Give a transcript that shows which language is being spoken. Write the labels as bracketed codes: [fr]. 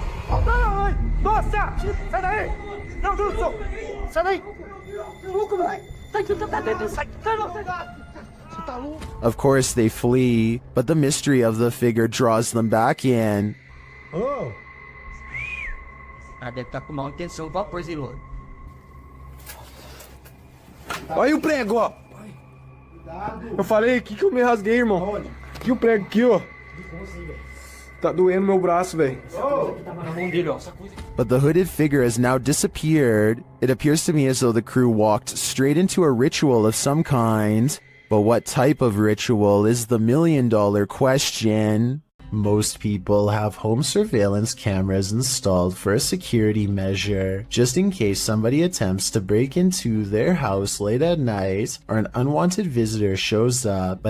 [pt] Ai! Nossa! Sai daí! Não, Wilson! Sai daí! Louco, moleque! Sai dentro! Sai! Sai, não! Você tá louco? [en] Of course they flee, but the mystery of the figure draws them back in. Oh! [pt] Ah, deve estar com má intenção pra pôr, Zilô. Olha aí o prego, ó. Eu falei aqui que eu me rasguei, irmão. Aqui o prego aqui, ó. Tá doendo meu braço, velho. [en] But the hooded figure has now disappeared. It appears to me as though the crew walked straight into a ritual of some kind. But what type of ritual is the million-dollar question? Most people have home surveillance cameras installed for a security measure, just in case somebody attempts to break into their house late at night or an unwanted visitor shows up.